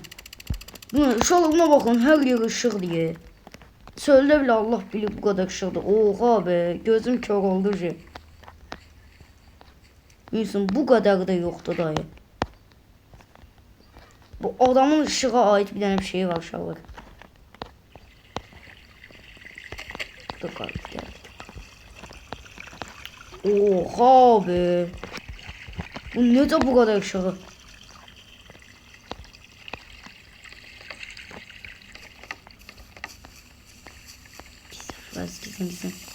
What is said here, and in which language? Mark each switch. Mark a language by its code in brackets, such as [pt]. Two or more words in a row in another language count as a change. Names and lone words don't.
[az] Uşaqlar buna baxın, hər yer işıq deyə. Çöldə bile Allah bilir bu qədər işıqdır. [tr] Oha abi, [az] gözüm kör oldu ki. Wilson bu qədər də yoxdur dayı. Bu adamın işığa ait bir dənə bir şey var uşaqlar. [tr] Oha abi. Bu necə bu kadar ışığı? Gizlen.